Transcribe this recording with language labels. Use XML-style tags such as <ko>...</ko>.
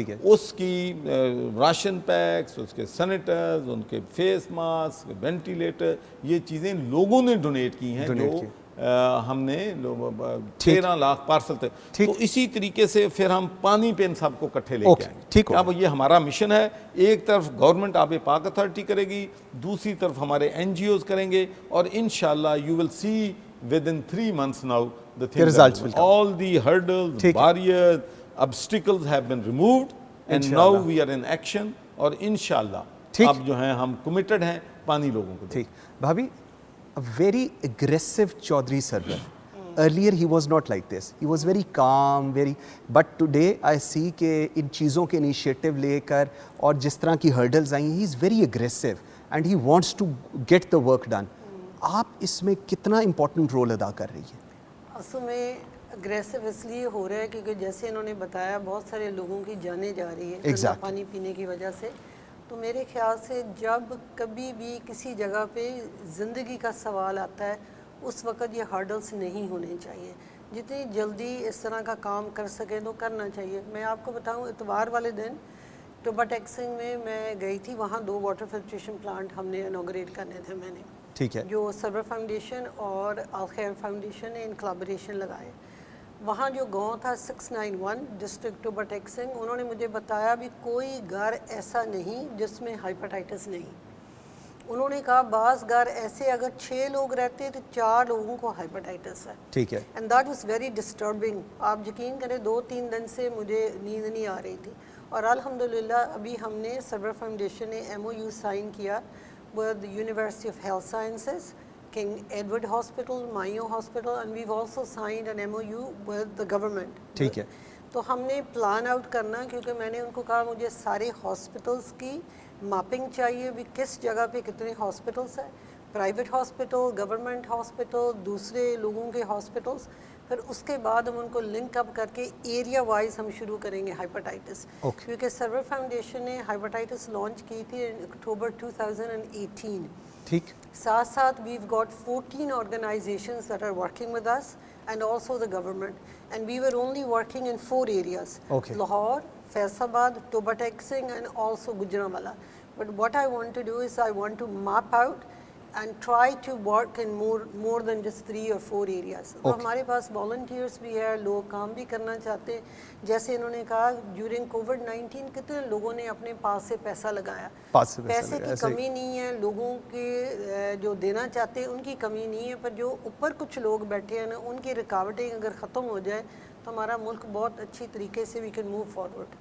<ur>اس کی ration packs, اس کے senators, ان کے فیس ماسک, وینٹیلیٹر, یہ چیزیں لوگوں نے ڈونیٹ کی ہیں, جو ہم نے 13 لاکھ پارسل تھے. تو اسی طریقے سے پھر ہم پانی پہ ان سب کو کٹھے لے کے آئیں گے. اب یہ ہمارا مشن ہے. ایک طرف گورنمنٹ آب پاک اتھارٹی کرے گی, دوسری طرف ہمارے این جی اوز کریں گے, اور انشاءاللہ</ur> <en>you will see within 3 months now the results will come. All the hurdles, barriers, obstacles have been removed and now we are in action.</en> <ur>اور انشاءاللہ اب جو ہیں ہم committed ہیں پانی لوگوں کو. ٹھیک.</ur> <en>بھابی, a very aggressive Chaudhry Sarwar. Earlier he was not like this. He was very calm, but today I see</en> <ur>کہ ان چیزوں کے initiative لے کر اور جس طرح کی hurdles آئی ہیں,</ur> <en>he is very aggressive. and he wants to get the work done.</en> <ur>آپ اس میں کتنا امپورٹنٹ رول ادا کر رہی ہے؟ اصل میں اگریسو اس لیے ہو رہا ہے کیونکہ جیسے انہوں نے بتایا بہت سارے لوگوں کی جانیں جا رہی ہے گندا پانی پینے کی وجہ سے. تو میرے خیال سے جب کبھی بھی کسی جگہ پہ زندگی کا سوال آتا ہے اس وقت یہ ہارڈلس نہیں ہونے چاہیے. جتنی جلدی اس طرح کا کام کر سکیں تو کرنا چاہیے. میں آپ کو بتاؤں اتوار والے دن ٹوبا ٹیکسنگ میں گئی تھی. وہاں 2 واٹر فلٹریشن پلانٹ ہم نے انوگریٹ کرنے تھے. میں نے ٹھیک ہے جو سرور فاؤنڈیشن اور الخیر فاؤنڈیشن نے ان کلابریشن لگائے. وہاں جو گاؤں تھا 691 ڈسٹرکٹ ٹوبا ٹیکسنگ, انہوں نے مجھے بتایا بھی کوئی گھر ایسا نہیں جس میں ہائپرٹائٹس نہیں. انہوں نے کہا بعض گھر ایسے اگر 6 لوگ رہتے تو 4 لوگوں کو ہائپرٹائٹس ہے. ٹھیک ہے.</ur> <en>And that was very disturbing.</en> <ur>آپ یقین کریں 2-3 دن سے مجھے نیند نہیں آ رہی تھی. اور الحمدللہ ابھی ہم نے سرور فاؤنڈیشن نے MOU سائن کیا</ur> <en>with the University of Health Sciences, King Edward Hospital, Mayo Hospital, and we've also signed an MOU with the government.</en> <ur>ٹھیک ہے. تو ہم نے پلان آؤٹ کرنا, کیونکہ میں نے ان کو کہا مجھے سارے ہاسپٹلس کی ماپنگ چاہیے بھی کس جگہ پہ کتنے ہاسپٹلس ہیں, پرائیویٹ ہاسپٹل, گورنمنٹ ہاسپٹل, دوسرے لوگوں کے ہاسپٹلس. پھر اس کے بعد ہم ان کو لنک اپ کر کے ایریا وائز ہم شروع کریں گے ہائپرٹائٹس. کیونکہ سرور فاؤنڈیشن نے ہائپرٹائٹس لانچ کی تھی اکتوبر 2018. ٹھیک. ساتھ ساتھ</ur> <en>we've got 14 organizations that are working with us and also the government, and we were only working in 4 areas. Lahore, Faisalabad, Toba Texing, and also Gujranwala. But what I want to do is I want to map out and try to work in more than just 3 or 4 areas.</en> <ur>تو ہمارے پاس volunteers بھی ہے, لوگ کام بھی کرنا چاہتے ہیں. جیسے انہوں نے کہا during COVID-19 کتنے لوگوں نے اپنے پاس سے پیسہ لگایا. پیسے کی کمی نہیں ہے, لوگوں کے جو دینا چاہتے ہیں ان کی کمی نہیں ہے, پر جو اوپر کچھ لوگ بیٹھے ہیں نا ان کی رکاوٹیں اگر ختم ہو جائے تو ہمارا ملک بہت اچھی طریقے سے</ur> <en>We can move forward.</en>